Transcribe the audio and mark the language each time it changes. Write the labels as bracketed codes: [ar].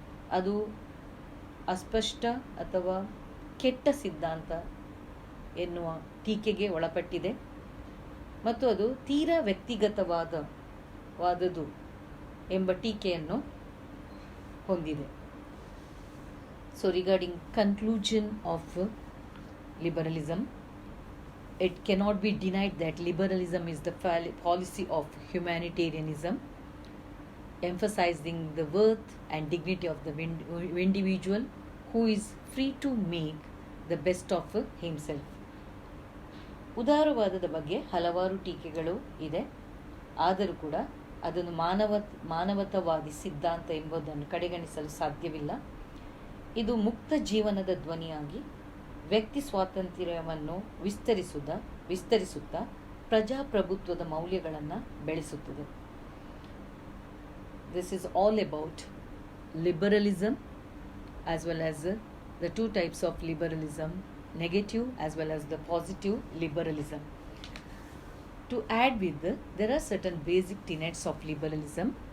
[kn] ಅದು ಅಸ್ಪಷ್ಟ ಅಥವಾ ಕೆಟ್ಟ ಸಿದ್ಧಾಂತ ಎನ್ನುವ ಟೀಕೆಗೆ ಒಳಪಟ್ಟಿದೆ ಮತ್ತು ಅದು ತೀರಾ ವ್ಯಕ್ತಿಗತವಾದದು ಎಂಬ ಟೀಕೆಯನ್ನು ಹೊಂದಿದೆ. [en] So regarding conclusion of liberalism, it cannot be denied that liberalism is the policy of humanitarianism, emphasizing the worth and dignity of the individual who is free to make the best of himself. [kn] ಉದಾರವಾದದ ಬಗ್ಗೆ ಹಲವಾರು ಟೀಕೆಗಳು ಇದೆ. ಆದರೂ ಕೂಡ ಅದನ್ನು ಮಾನವತಾವಾದಿ ಸಿದ್ಧಾಂತ ಎಂಬುದನ್ನು ಕಡೆಗಣಿಸಲು ಸಾಧ್ಯವಿಲ್ಲ. ಇದು ಮುಕ್ತ ಜೀವನದ ಧ್ವನಿಯಾಗಿ ವ್ಯಕ್ತಿ ಸ್ವಾತಂತ್ರ್ಯವನ್ನು ವಿಸ್ತರಿಸುತ್ತಾ ಪ್ರಜಾಪ್ರಭುತ್ವದ ಮೌಲ್ಯಗಳನ್ನು ಬೆಳೆಸುತ್ತದೆ. [en] This is all about liberalism as well as the two types of liberalism, negative as well as the positive liberalism. To add with there are certain basic tenets of liberalism.